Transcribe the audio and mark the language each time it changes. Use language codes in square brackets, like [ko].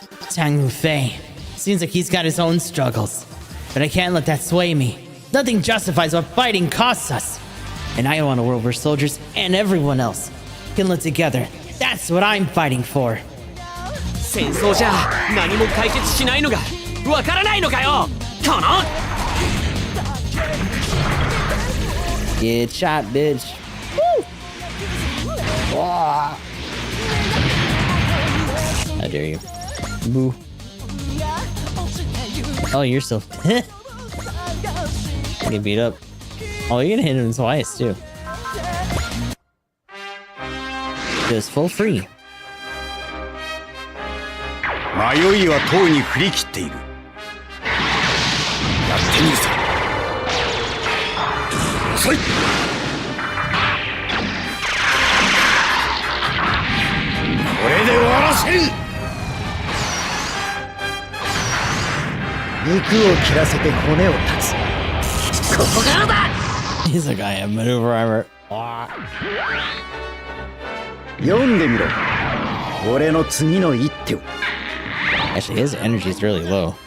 [en] Tang Fei. Seems like he's got his own struggles. But I can't let that sway me. Nothing justifies what fighting costs us. And I want a world where soldiers and everyone else can live together. That's what I'm fighting for. [ja] 戦争じゃ何も解決しないのがわからないのかよこの [en] Get shot, bitch. Woo! Wah. How dare you. Boo. Oh, you're still... Get beat up. Oh, you're gonna hit him twice, too. Just full free. [ja] 迷いはとうに振り切っている。やってみるさ。遅い。これで終わらせる。肉を切らせて骨を断つ。ここからだ。 [en] He's like, I have maneuver armor. [ja] 読んでみろ。俺の次の一手を。 [en] Actually, his energy is really low.